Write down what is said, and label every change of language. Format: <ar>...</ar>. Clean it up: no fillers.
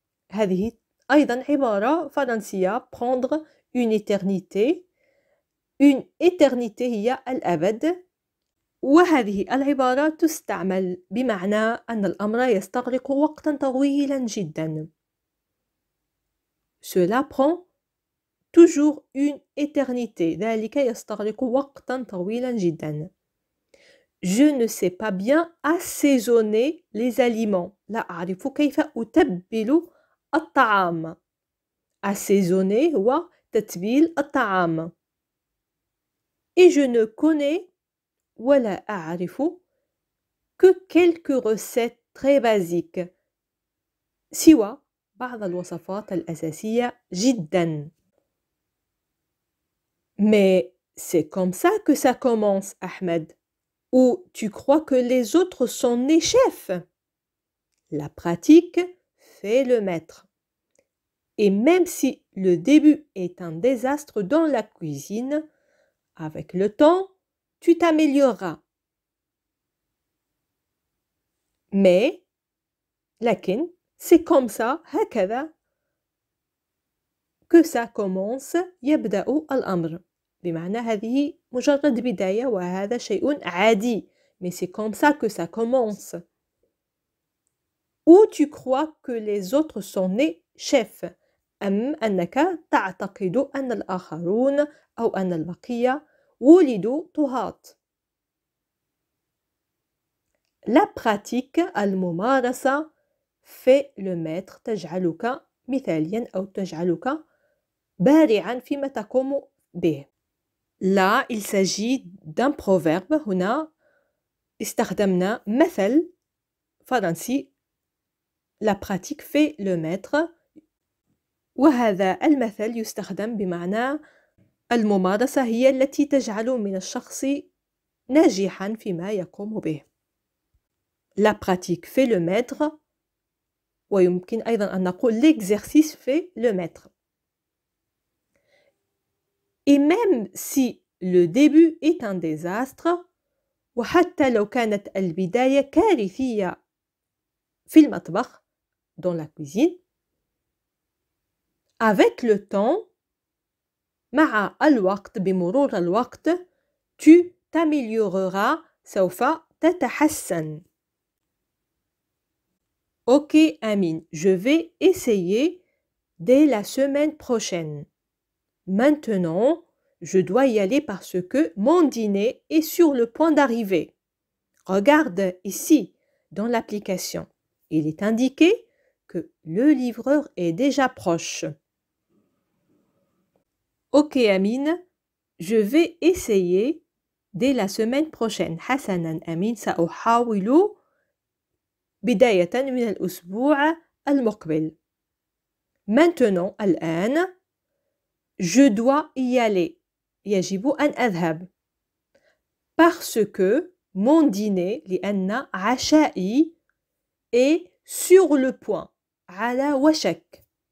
<ar>هذه أيضا عبارة فرنسية</ar> <fr>prendre une éternité. Une éternité</fr> <ar>هي الأبد. وهذه العبارة تستعمل بمعنى أن الأمر يستغرق وقتا طويلا جدا.</ar> <fr>Cela prend toujours une éternité.</fr> <ar>ذلك يستغرق وقتا طويلا جدا.</ar> <fr>Je ne sais pas bien assaisonner les aliments.</fr> <ar>لا أعرف كيف أتبل الطعام. Assaisonner هو تتبيل الطعام.</ar> <fr>Et je ne connais</fr> <ar>ولا أعرف</ar> <fr>que quelques recettes très basiques.</fr> <ar>سوى بعض الوصفات الأساسية جدا.</ar> <fr>Mais c'est comme ça que ça commence, Ahmed. Ou tu crois que les autres sont nés chefs? La pratique fait le maître. Et même si le début est un désastre dans la cuisine, avec le temps, tu t'amélioreras. Mais,</fr> <ar>lakin,</ar> <fr>c'est comme ça,</fr> <ar>هكذا,</ar> <fr>que ça commence,</fr> <ar>يبدأ الأمر. بمعنى هذه مجرد بداية وهذا شيء عادي.</ar> <fr>Mais c'est comme ça que ça commence. Ou tu crois que les autres sont nés chefs.</fr> <ar>أم أنك تعتقد أن الآخرون أو أن البقية ولدوا طهاة.</ar> <fr>La pratique,</fr> <ar>الممارسة,</ar> <fr>fait le maître,</fr> <ar>تجعلك مثاليا أو تجعلك بارعا فيما تقوم به.</ar> <fr>Là, il s'agit d'un proverbe.</fr> <ar>هنا استخدمنا مثل فرنسي.</ar> <fr>La pratique fait le maître.</fr> <ar>وهذا المثل يستخدم بمعنى الممارسة هي التي تجعل من الشخص ناجحا فيما يقوم به.</ar> <fr>La pratique fait le maître.</fr> <ar>ويمكن أيضا أن نقول</ar> <fr>l'exercice fait le maître. Et même si le début est un désastre,</fr> <ar>وحتى لو كانت البداية كارثية في المطبخ,</ar> <fr>dans la cuisine, avec le temps,</fr> <ar>مع الوقت, بمرور الوقت,</ar> <fr>tu t'amélioreras,</fr> <ar>سوف تتحسن.</ar> <fr>Ok, Amine, je vais essayer dès la semaine prochaine. Maintenant, Je dois y aller parce que mon dîner est sur le point d'arriver. Regarde ici, dans l'application. Il est indiqué que le livreur est déjà proche. Ok Amine, je vais essayer dès la semaine prochaine.</fr> <ar>حسناً أمين سأحاول بداية من الأسبوع المقبل.</ar> <fr>Maintenant,</fr> <ar>الآن,</ar> <fr>je dois y aller.</fr> <ar>يجب أن أذهب.</ar> <fr>Parce que mon dîner</fr> <ar>لأن عشائي</ar> <fr>est sur le point.</fr> <ar>على وشك.</ar>